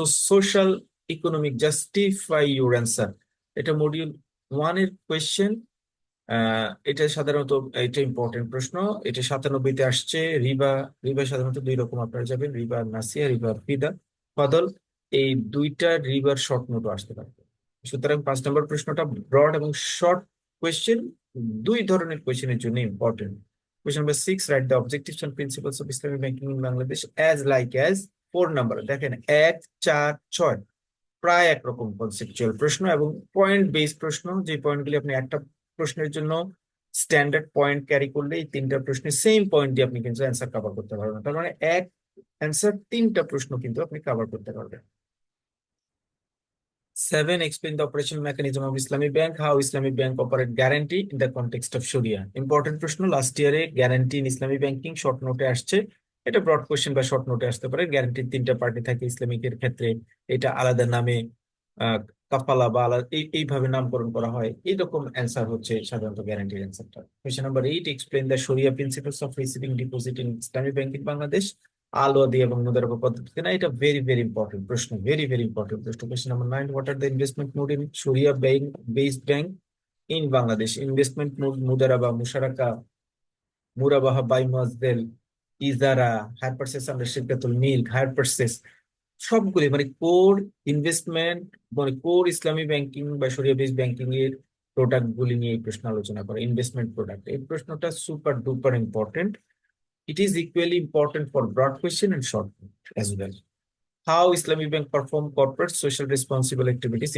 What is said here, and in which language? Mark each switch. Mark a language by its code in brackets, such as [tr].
[en] Social economic, justify your answer. [bn] এটা module 1 এর question. এটা সাধারণত এটা ইম্পর্টেন্ট প্রশ্ন। এটা 97-তে আসছে। রিবা রিবা সাধারণত দুই রকম আপনারা যাবেন, রিবা নাসিয়া, রিবা ফিদা ফদল। এই দুইটা রিবার শর্ট নোটও আসতে পারে। সুতরাং 5 নম্বর প্রশ্নটা ব্রড এবং শর্ট কোয়েশ্চেন, দুই ধরনের কোয়েশ্চেনের জন্য important. [en] Question number 6, write the objectives and principles of Islamic banking in Bangladesh as like as. [bn] 4 নম্বর দেখেন 1, 4, 6 প্রায় একরকম কনসেপচুয়াল প্রশ্ন এবং পয়েন্ট বেস প্রশ্ন, যে পয়েন্টগুলি আপনি একটা প্রশ্নের জন্য স্ট্যান্ডার্ড পয়েন্ট ক্যারি করলে এই তিনটা প্রশ্নের সেম পয়েন্ট দিয়ে আপনি কিন্তু অ্যান্সার কভার করতে পারবেন। তার মানে এক অ্যান্সার তিনটা প্রশ্ন কিন্তু আপনি কভার করতে পারবেন। [en] 7, explain the operational mechanism of Islamic Bank. How Islamic Bank operate guarantee in the context of Sharia. [bn] Important প্রশ্ন, লাস্ট ইয়ারে guarantee in Islami banking short নোটে আসছে। এটা ব্রড কোশ্চেন বা শর্ট নোটে আসতে পারে। গ্যারান্টির তিনটা পার্টি থাকে ইসলামিকের ক্ষেত্রে, এটা আলাদা নামে আহ কাফালা বা আলাদা এইভাবে নামকরণ করা হয়। এইরকম অ্যান্সার হচ্ছে সাধারণত গ্যারান্টির অ্যান্সারটা। [en] Question number 8, explain the sharia principles of receiving deposit in Islamic bank in Bangladesh. [bn] আল-ওয়াদি এবং মুদারাবা পদ্ধতি না, এটা [en] very very important [bn] প্রশ্ন, ভেরি ভেরি ইম্পর্টেন্ট প্রশ্ন। [en] Question number 9, what are the investment mode in sharia bank based bank in Bangladesh. [bn] Investment mode Mudaraba, মুশারাকা, মুরাবাহা, by মুয়াজ্জেল, ইজারা, higher purchase under শিরকাতুল milk, higher purchase, সবগুলি মানে কোর ইনভেস্টমেন্ট, মানে কোর ইসলামী ব্যাংকিং বা শরিয়া based banking এর প্রোডাক্ট গুলি নিয়ে এই প্রশ্ন আলোচনা করে। ইনভেস্টমেন্ট প্রোডাক্ট, এই প্রশ্নটা [en] Super duper important. It is equally important for broad question and short as well. How Islamic Bank perform corporate social responsible activities?